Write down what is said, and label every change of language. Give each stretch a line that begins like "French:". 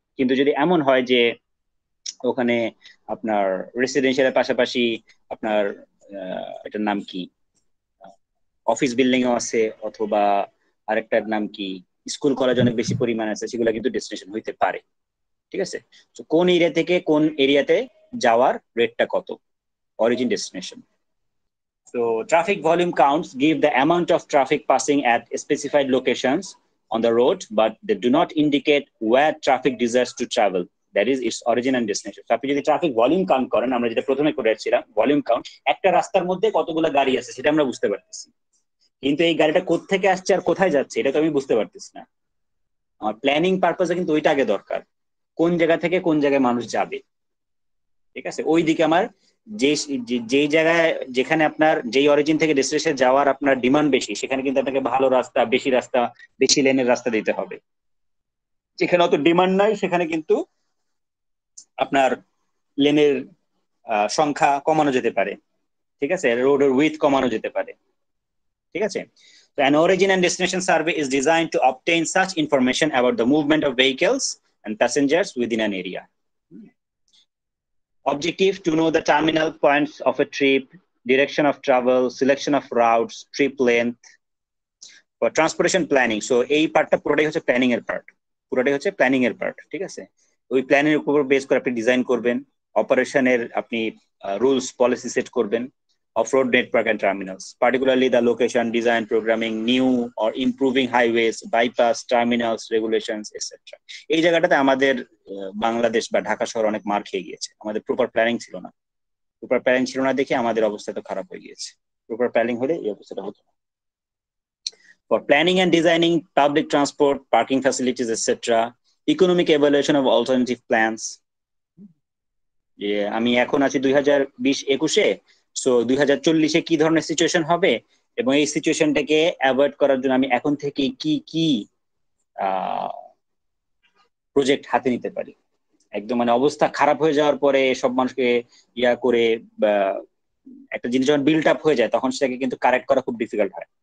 Bangla: কিন্তু যদি এমন হয় যে ওখানে আপনার রেসিডেন্সিয়ালের পাশাপাশি আপনার এটার নাম কি অফিস বিল্ডিং ও আছে, অথবা আরেকটার নাম কি স্কুল কলেজ অনেক বেশি পরিমাণ আছে, সেগুলো কিন্তু ডেস্টিনেশন হইতে পারে। ঠিক আছে, তো কোন এরিয়া থেকে কোন এরিয়াতে যাওয়ার রেটটা কত, origin destination.
English: So traffic volume counts give the amount of traffic passing at specified locations on the road, but they do not indicate where traffic desires to travel, that is its origin and destination.
Bangla: So আপনি যদি traffic volume count করেন, আমরা যেটা প্রথমে করেছিলাম volume count, একটা রাস্তার মধ্যে কতগুলো গাড়ি আছে সেটা আমরা বুঝতে পারতেছি, কিন্তু এই গাড়িটা কোত্থেকে আসছে আর কোথায় যাচ্ছে এটা তো আমি বুঝতে পারতেছি না। আমার প্ল্যানিং পারপাসে কিন্তু ওইটা আগে দরকার, কোন জায়গা থেকে কোন জায়গায় মানুষ যাবে। ঠিক আছে, ওই দিকে আমার যেই জায়গায় যেখানে আপনার যেই অরিজিন থেকে ডেস্টিনেশন যাওয়ার আপনার ডিমান্ড বেশি, সেখানে কিন্তু আপনাকে ভালো রাস্তা, বেশি লেনের রাস্তা দিতে হবে। যেখানে অত ডিমান্ড নাই সেখানে কিন্তু আপনার লেনের সংখ্যা কমানো যেতে পারে। ঠিক আছে, রোডের উইথ কমানো যেতে পারে। ঠিক আছে,
English: so an origin and destination survey is designed to obtain such information about the movement of vehicles and passengers within an area. Objective: to know the terminal points of a trip, direction of travel, selection of routes, trip length. For transportation planning, so
Bangla: এই পার্টটা পুরোটাই হচ্ছে planning এর part. ঠিক আছে, ওই planning এর উপর বেস করে আপনি ডিজাইন করবেন, অপারেশনের আপনি রুলস পলিসি সেট করবেন,
English: off-road network and terminals, particularly the location, design, programming, new or improving highways, bypass, terminals, regulations, etc.
Bangla: এই জায়গাটাতে আমাদের বাংলাদেশ বা ঢাকা শহর অনেক মার খেয়ে গিয়েছে। আমাদের প্রপার প্ল্যানিং ছিল না। প্রপার প্ল্যানিং ছিল না দেখে আমাদের অবস্থা তো খারাপ হয়ে গিয়েছে। প্রপার প্ল্যানিং হলে এই অবস্থাটা হতো না।
English: For planning and designing public transport, parking facilities, etc., economic evaluation of alternative plans.
Bangla: যে আমি এখন আছি 2020-21-এ, সো 2040-এ কি ধরনের সিচুয়েশন হবে এবং এই সিচুয়েশনটাকে অ্যাভয়েড করার জন্য আমি এখন থেকে কি কি প্রজেক্ট হাতে নিতে পারি। একদম মানে অবস্থা খারাপ হয়ে যাওয়ার পরে সব মানুষকে ইয়া করে বা একটা জিনিস যখন বিল্ড আপ হয়ে যায় তখন সেটাকে কিন্তু কারেক্ট করা খুব ডিফিকাল্ট হয়।